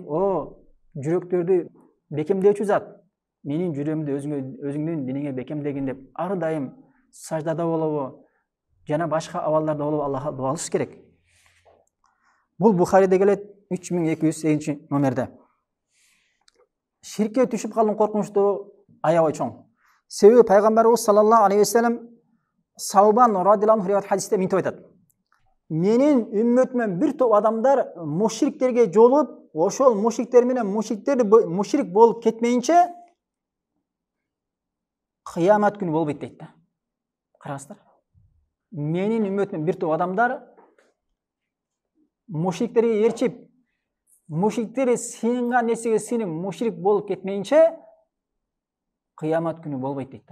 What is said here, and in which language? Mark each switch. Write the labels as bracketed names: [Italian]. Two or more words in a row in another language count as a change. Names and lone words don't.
[Kyrgyz] О, жүрөктөрдү бекемдөөчү зат, менин жүрөгүмдү өзүңдүн диниңе бекемдегин деп ар дайым саждада болобу, жана башка абалдарда болобу Аллахка дуа кылыш керек. Бул Бухариде келет 3208 номерде. Ширкке түшүп калган коркунучтуу аябай чоң. Себеби пайгамбарыбыз [Arabic] صلى الله عليه وسلم [Kyrgyz] Саубан [Arabic] رضي الله عنه [Kyrgyz] хадисте мынтип айтат. Менин үммөтүмөн бир топ адамдар мушриктерге жолугуп, ошол мушриктер менен мушрик болуп кетмейинче кыямат күнү болбойт дейт да. Караңыздар. Менин үммөтүмөн бир топ адамдар мушриктерге ээрчип, мушриктер сыйынган нерсеге сыйынып мушрик болуп кетмейинче кыямат күнү болбойт дейт да.